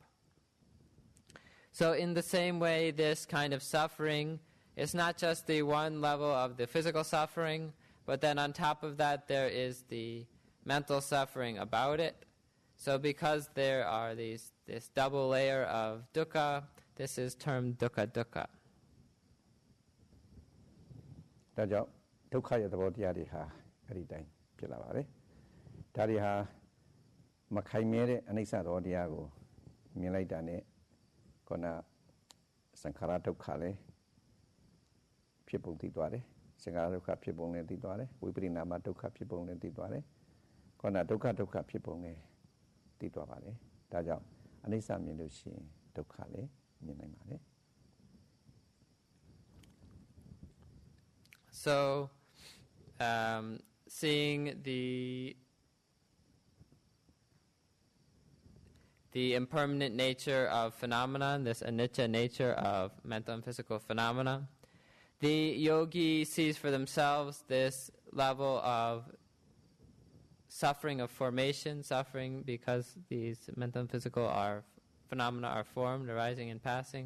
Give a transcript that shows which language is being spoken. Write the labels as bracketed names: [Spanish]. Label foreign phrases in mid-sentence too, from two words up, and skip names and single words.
[English] So in the same way, this kind of suffering is not just the one level of the physical suffering, but then on top of that there is the mental suffering about it. So because there are this double layer of dukkha, this is termed [Pali] dukkha dukkha. [Burmese] ဒါကြောင့်ဒုက္ခရဲ့သဘောတရားတွေဟာအဲ့ဒီတိုင်းဖြစ်လာပါတယ်။ဒါတွေဟာမခိုင်မြဲတဲ့အနိစ္စသဘောတရားကိုမြင်လိုက်တာနဲ့ခုနသံခါရဒုက္ခလည်းဖြစ်ပုံသိသွားတယ်။သံခါရဒုက္ခဖြစ်ပုံလည်းသိသွားတယ်။ဝိပရိနာမဒုက္ခဖြစ်ပုံလည်းသိသွားတယ်။ခုနဒုက္ခဖြစ်ပုံလည်းသိသွားပါတယ်။ဒါကြောင့်အနိစ္စမြင်လို့ရှိရင်ဒုက္ခလည်းမြင်နိုင်ပါတယ်။ [English] So, seeing the impermanent nature of phenomena, this anicca nature of mental and physical phenomena, the yogi sees for themselves this level of suffering of formation, suffering because these mental and physical phenomena are formed, arising and passing.